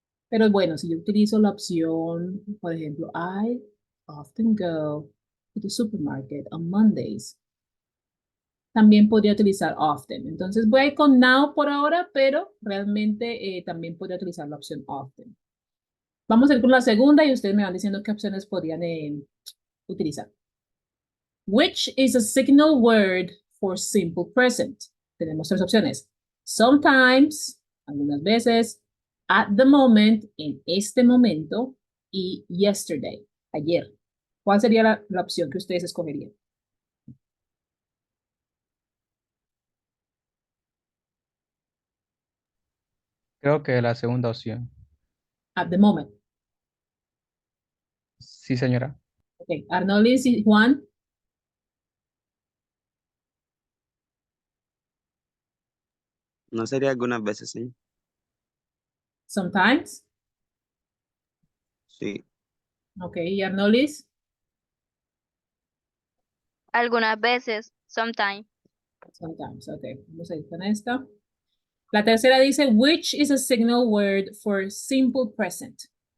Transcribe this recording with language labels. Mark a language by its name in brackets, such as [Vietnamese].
[Spanish] Pero bueno, si yo utilizo la opción, por ejemplo, [English] I often go to the supermarket on Mondays. [Spanish] También podría utilizar often. Entonces voy a ir con now por ahora, pero realmente también podría utilizar la opción often. Vamos a ir con la segunda y ustedes me van diciendo qué opciones podrían utilizar. [English] Which is a signal word for simple present? [Spanish] Tenemos tres opciones. Sometimes, algunas veces, [English] at the moment, [Spanish] en este momento, y yesterday, ayer. ¿Cuál sería la opción que ustedes escogerían? Creo que la segunda opción. [English] At the moment. [Spanish] Sí, señora. Okay. Arnolis y Juan. No sería algunas veces, sí. [English] Sometimes. [Spanish] Sí. Okay. Y Arnolis. Algunas veces, sometimes. Sometimes. Okay. Vamos a ir con esta. La tercera dice, [English] which is a signal word for simple present.